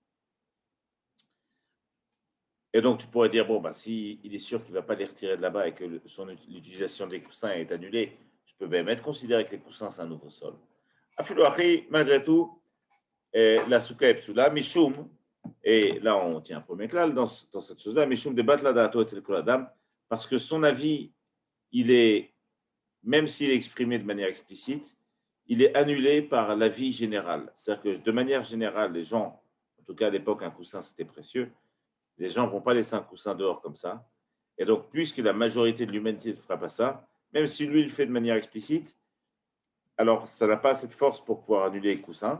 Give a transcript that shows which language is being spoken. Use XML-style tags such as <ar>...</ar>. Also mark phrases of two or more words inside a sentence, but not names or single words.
<fr>Et donc, tu pourrais dire, bon, bah, s'il est sûr qu'il ne va pas les retirer de là-bas et que l'utilisation des coussins est annulée, je peux même être considéré que les coussins, c'est un nouveau sol. Malgré tout, la souka est psoula, mishum, et là, on tient un premier clal dans cette chose-là,</fr> <he>משום דבטלה דעתו אצל כל אדם,</he> <fr>parce que son avis, il est, même s'il est exprimé de manière explicite, il est annulé par l'avis général. C'est-à-dire que de manière générale, les gens, en tout cas à l'époque, un coussin, c'était précieux, les gens ne vont pas laisser un coussin dehors comme ça. Et donc, puisque la majorité de l'humanité ne fera pas ça, même si lui, il le fait de manière explicite, alors ça n'a pas assez de force pour pouvoir annuler les coussins.</fr>